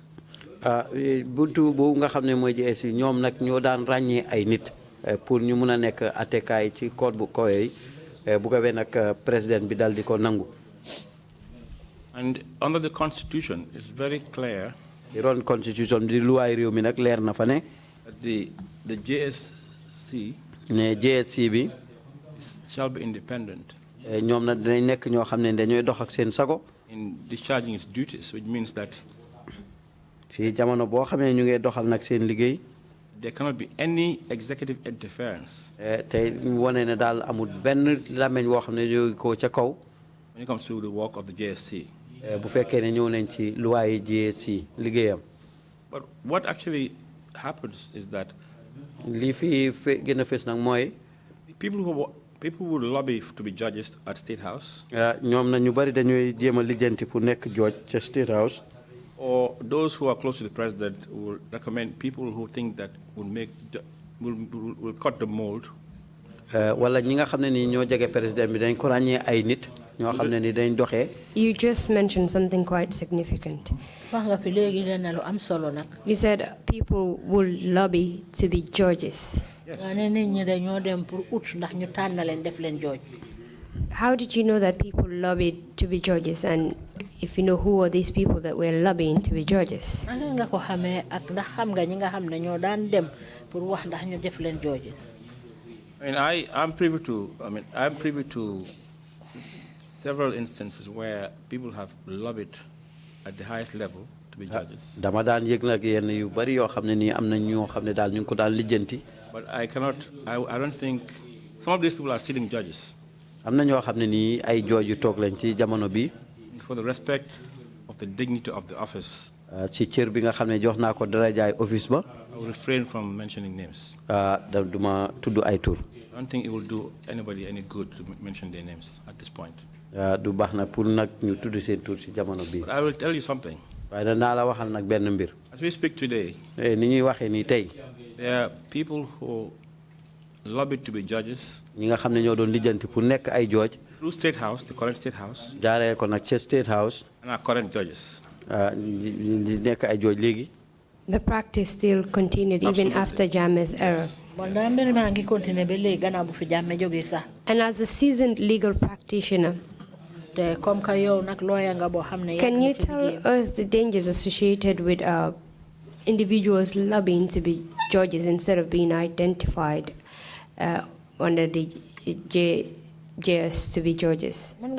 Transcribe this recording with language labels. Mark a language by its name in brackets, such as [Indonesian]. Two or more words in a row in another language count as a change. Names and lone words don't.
[Wolof] Buntu boobu nga xam ne mooy JSC ñoom nag ñoo daan ràññee ay nit pour ñu mun a nekk attekaay ci court bu kawe yi bu ko wee nag président bi dal di ko nangu. [English] And under the constitution, it's very clear. [Wolof] The ron constitution di luwaay réew mi nag leer na fa ne. [English] The JSC. [Wolof] Ne JSC bi. [English] Shall be independent. [Wolof] ñoom nag dinañ nekk ñoo xam ne dañooy dox ak seen sago. [English] In discharging its duties, which means that. [Wolof] Si jamono boo xamee ñu ngi doxal nag seen liggéey. [English] There cannot be any executive interference. [Wolof] Te ñu wane ne daal amul benn lameñ woo xam ne jóge ko ca kaw. [English] When it comes to the work of the JSC. [Wolof] Bu fekkee ne ñëw nañ ci luwaay JSC liggéeyam. [English] But what actually happens is that. [Wolof] Li fi gën a fës nag mooy. [English] People who lobby to be judges at State House. [Wolof] ñoom na ñu bari dañuy jéem a lijjanti pour nekk judge ca State House. [English] Or those who are close to the president will recommend people who think that will cut the mold. [Wolof] Wala ñi nga xam ne ni ñoo jege président bi dañ ko ràññee ay nit ñoo xam ne ni dañ doxee. [English] You just mentioned something quite significant. [Wolof] Wax nga fi léegi dana lu am solo nag. [English] You said people will lobby to be judges. Yes. How did you know that people lobbied to be judges, and if you know who are these people that were lobbying to be judges? I'm privy to several instances where people have lobbied at the highest level to be judges. [Wolof] Dama daan yëg nag yenn yu bari yoo xam ne nii am na ñoo xam ne daal ñu ngi ko daan lijjanti. [English] But I don't think, some of these people are sitting judges. [Wolof] Am na ñoo xam ne nii ay judge yu toog lañ ci jamono bi. [English] For the respect of the dignity of the office, [Wolof] ci cër bi nga xam ne jox naa ko darajaay office ba. [English] I will refrain from mentioning names. [Wolof] Duma tudd ay tur. [English] I don't think it will do anybody any good to mention their names at this point. [Wolof] Du baax na pour nag ñu tudd seen tur ci jamono bii. [English] But I will tell you something. [Wolof] waaye danaa la waxal nag benn mbir. [English] As we speak today, [Wolof] ni ñuy waxee nii tey. [English] there are people who lobbied to be judges. [Wolof] ñi nga xam ne ñoo doon lijjanti pour nekk ay judge. [English] Through State House, the current State House. [Wolof] jaaree ko nag ca State House. [English] And our current judges. [Wolof] ñi nekk ay judge léegi. [English] The practice still continued even after Jammeh's error. And as a seasoned legal practitioner, can you tell us the dangers associated with individuals lobbying to be judges instead of being identified under the JS to be judges?